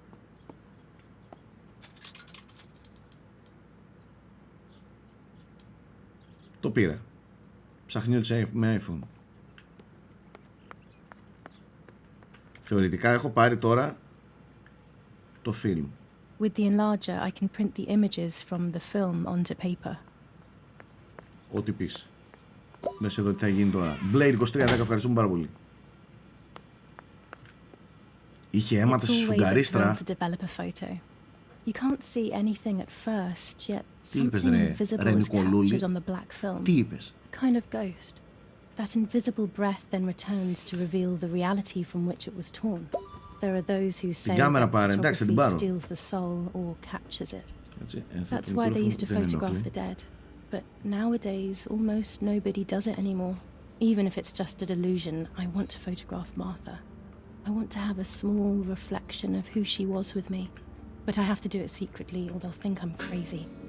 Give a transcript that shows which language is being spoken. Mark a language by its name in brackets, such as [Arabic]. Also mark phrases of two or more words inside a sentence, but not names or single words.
[Greek] Το πήρα. Ψαχνιώτησα με iPhone. Θεωρητικά έχω πάρει τώρα το film. [English] With the enlarger, I can print the images from the film onto paper. [Greek] Ό,τι πεις. Δες εδώ τι θα γίνει τώρα. Blade 2310, ευχαριστούμε πάρα πολύ. Είχε αίματα στη σφουγγαρίστρα. [English] You can't see anything at first, yet [Greek] Τι είπες, [English] something [Greek] ρε, [English] invisible [Greek] ρε [English] is [Greek] Νικολούλη? [English] captured on the black film. [Greek] Τι είπες? [English] A kind of ghost. That invisible breath then returns to reveal the reality from which it was torn. There are those who say [Greek] κάμερα [English] that [Greek] πάρε, εντάξει, θα την [English] photography [Greek] πάρω. [English] steals the soul or captures it. [Greek] Έτσι, [English] That's why they used to photograph the dead. But nowadays, almost nobody does it anymore. Even if it's just a delusion, I want to photograph Martha. I want to have a small reflection of who she was with me. But I have to do it secretly or they'll think I'm crazy.